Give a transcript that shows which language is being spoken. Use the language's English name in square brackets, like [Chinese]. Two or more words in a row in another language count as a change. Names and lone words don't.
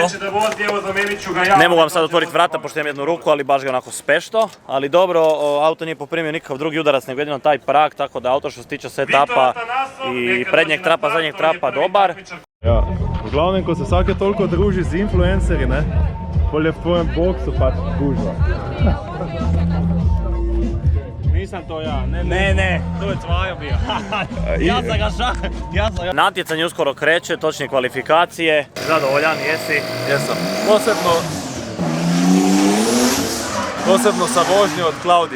[Croatian] Ne mogu vam sad otvoriti vrata pošto imam jednu ruku, ali baš ga onako spešto. Ali dobro, auto nije poprimio nikakav drugi udarac nego jedino taj prag, tako da auto što se tiče setapa i prednjeg trapa, zadnjeg trapa dobar. [Slovenian] Ja, uglavnom ko se vsake toliko druži z influencerji, ne, bolj je v tvojem boksu pač gužva. [Croatian] Nisam to ja, ne, to je Cvajo bio. Ja sam ga Natjecanje uskoro kreće, točnije kvalifikacije. Zadovoljan, jesi? Jesam. Posebno sa vožnje od Klaudije.